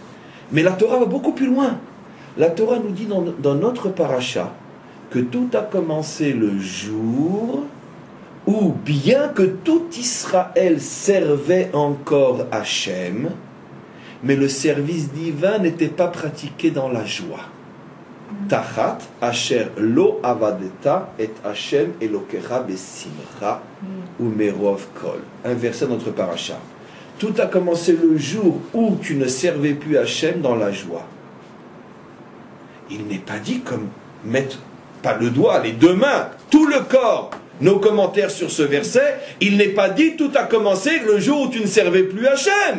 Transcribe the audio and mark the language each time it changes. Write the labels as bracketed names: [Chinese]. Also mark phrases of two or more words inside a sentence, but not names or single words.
[French] Mais la Torah va beaucoup plus loin. La Torah nous dit dans notre paracha que tout a commencé le jour où, bien que tout Israël servait encore Hachem, mais le service divin n'était pas pratiqué dans la joie. [Hebrew] תחת אשר לא עבדת את השם אלוקיך בשמחה ומרוב כל. [French] Un verset de notre paracha. Tout a commencé le jour où tu ne servais plus Hachem dans la joie. Il n'est pas dit comme mettre, pas le doigt, les deux mains, tout le corps. Nos commentaires sur ce verset, il n'est pas dit tout a commencé le jour où tu ne servais plus Hachem.